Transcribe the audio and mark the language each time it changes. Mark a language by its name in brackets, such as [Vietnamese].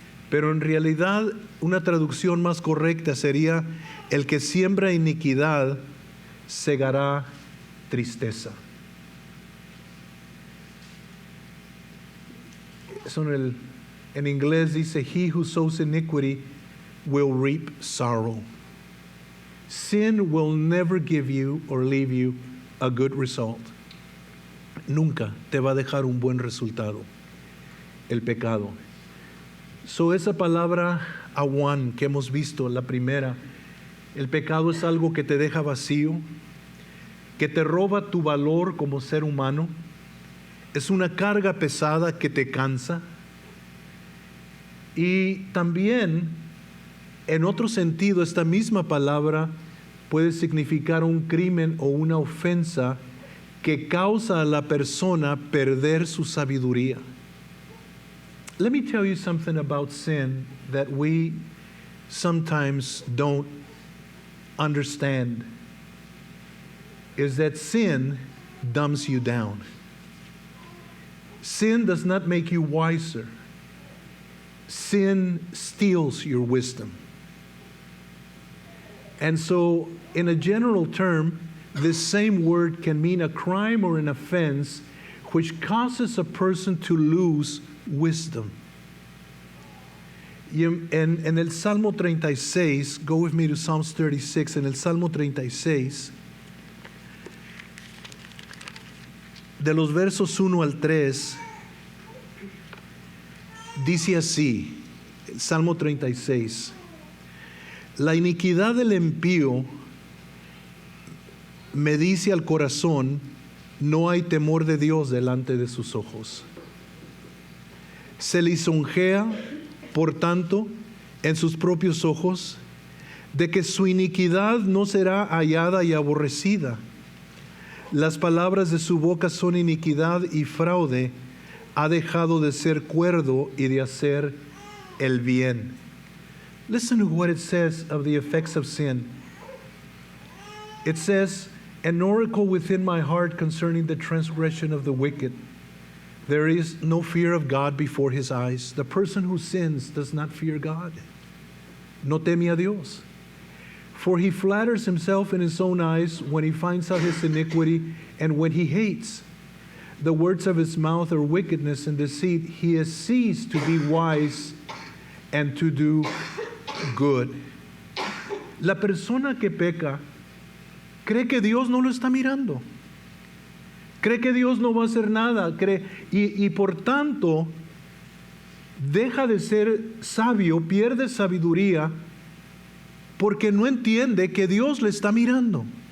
[Spanish] Pero en realidad una traducción más correcta sería: el que siembra iniquidad, segará tristeza. Eso en inglés dice: [English] he who sows iniquity will reap sorrow. Sin will never give you or leave you a good result. [Spanish] Nunca te va a dejar un buen resultado el pecado. Esa palabra awan que hemos visto, la primera, el pecado es algo que te deja vacío, que te roba tu valor como ser humano. Es una carga pesada que te cansa. Y también, en otro sentido, esta misma palabra puede significar un crimen o una ofensa que causa a la persona perder su sabiduría. [English] Let me tell you something about sin that we sometimes don't understand, is that sin dumbs you down. Sin does not make you wiser. Sin steals your wisdom. And so, in a general term, this same word can mean a crime or an offense which causes a person to lose wisdom. [Spanish] Y en el Salmo 36, [English] go with me to Psalms 36, [Spanish] en el Salmo 36, de los versos 1 al 3, dice así, el Salmo 36: la iniquidad del impío me dice al corazón, no hay temor de Dios delante de sus ojos. Se lisonjea, por tanto, en sus propios ojos, de que su iniquidad no será hallada y aborrecida. Las palabras de su boca son iniquidad y fraude. Ha dejado de ser cuerdo y de hacer el bien. [English] Listen to what it says of the effects of sin. It says, an oracle within my heart concerning the transgression of the wicked. There is no fear of God before his eyes. The person who sins does not fear God. [Spanish] No teme a Dios. [English] For he flatters himself in his own eyes when he finds out his iniquity and when he hates. The words of his mouth are wickedness and deceit. He has ceased to be wise and to do good. [Spanish] La persona que peca cree que Dios no lo está mirando. Cree que Dios no va a hacer nada. Y por tanto, deja de ser sabio, pierde sabiduría, porque no entiende que Dios le está mirando.